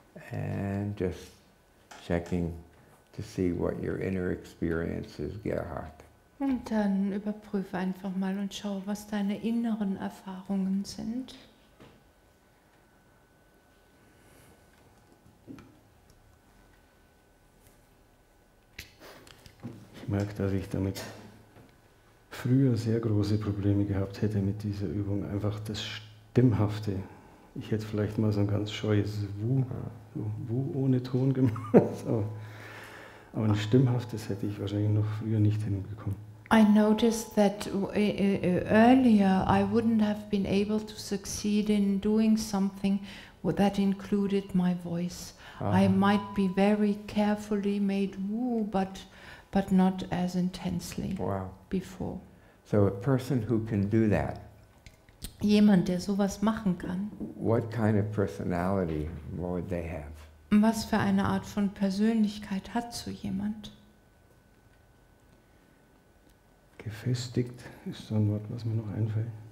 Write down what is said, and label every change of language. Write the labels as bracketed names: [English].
[English] And just checking to see what your inner experience is, Gerhard. [German] Und dann überprüfe einfach mal und schau, was deine inneren Erfahrungen sind. Ich merke, dass ich damit früher sehr große Probleme gehabt hätte mit dieser Übung. Einfach das Stimmhafte. Ich hätte vielleicht mal so ein ganz scheues Wu, so Wu ohne Ton gemacht. Aber ein stimmhaftes hätte ich wahrscheinlich noch früher nicht hinbekommen. [English] I noticed that earlier I wouldn't have been able to succeed in doing something that included my voice. I might be very carefully made woo, but not as intensely Wow. before. So a person who can do that, [German] Jemand, der sowas machen kann, [English] what kind of personality would they have? [German] was für eine Art von Persönlichkeit hat so jemand? Gefestigt ist so ein Wort, was mir noch einfällt.